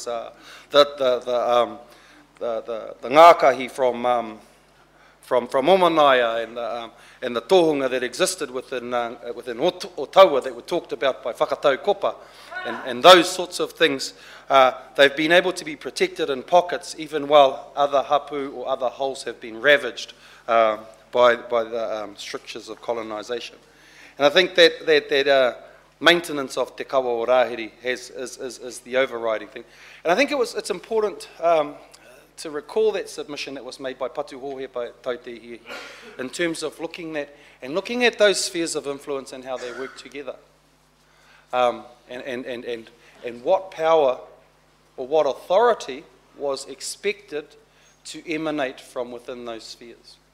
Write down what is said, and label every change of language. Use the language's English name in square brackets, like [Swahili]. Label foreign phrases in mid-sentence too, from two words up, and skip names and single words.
[English] The ngākahi from Omanaya and the tohunga that existed within Otaua that were talked about by whakatau kopa. And those sorts of things, they've been able to be protected in pockets even while other hapu or other holes have been ravaged by the strictures of colonisation. And I think that maintenance of [Māori] te kawa o Rāhiri [English] is the overriding thing. And I think it's important to recall that submission that was made by Patu Hōhepa Tautehie in terms of looking at those spheres of influence and how they work together. And what power or what authority was expected to emanate from within those spheres.